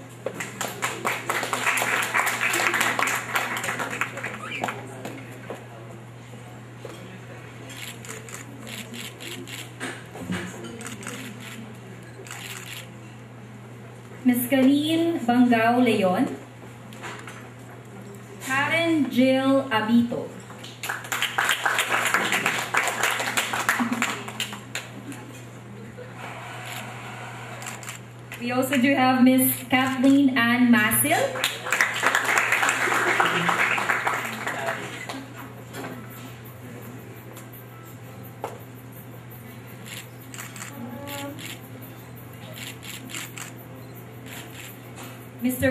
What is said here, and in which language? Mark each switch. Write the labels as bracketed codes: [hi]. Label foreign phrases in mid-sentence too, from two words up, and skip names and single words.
[en] Miss Karin Bangao Leon. Karen Jill Abito. We also do have Miss Kathleen Ann Masil. Mr.